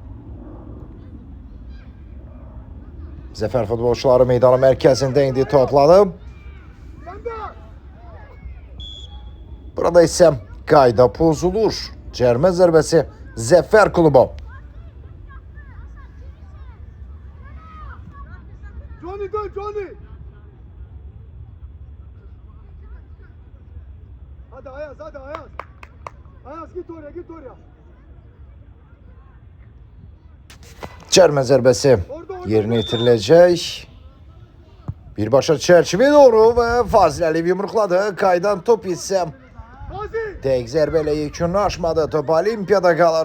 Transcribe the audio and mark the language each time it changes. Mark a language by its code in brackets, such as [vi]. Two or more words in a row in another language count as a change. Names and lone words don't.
[az] Zəfər futbolçuları meydanın mərkəzində indi topladı. Burada isə qayda pozulur. Cərmə zərbəsi Zəfər klubu. [tr] Johnny dön Johnny. Hadi Ayaz hadi Ayaz. Ayaz git oraya. [az] Cərmə zərbəsi yerinə yetiriləcək. Birbaşa çərçivəyə doğru və Fazil Əliyev yumruqladı. Qaydan top isə dəqiq zərbə ilə yekunlaşmadı. Top Olimpiyada qalır.